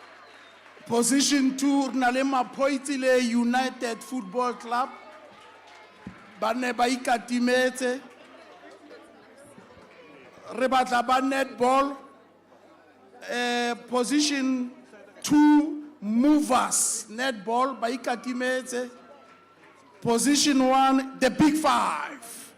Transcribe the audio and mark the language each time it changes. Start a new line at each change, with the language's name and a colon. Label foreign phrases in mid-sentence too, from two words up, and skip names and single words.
Tswana: position 2 re na le Mapoiti le United Football Club, ba ne ba ikatimetse. Re batla ba netball, position 2 movers, netball ba ikatimetse.
English: Position 1, the big 5.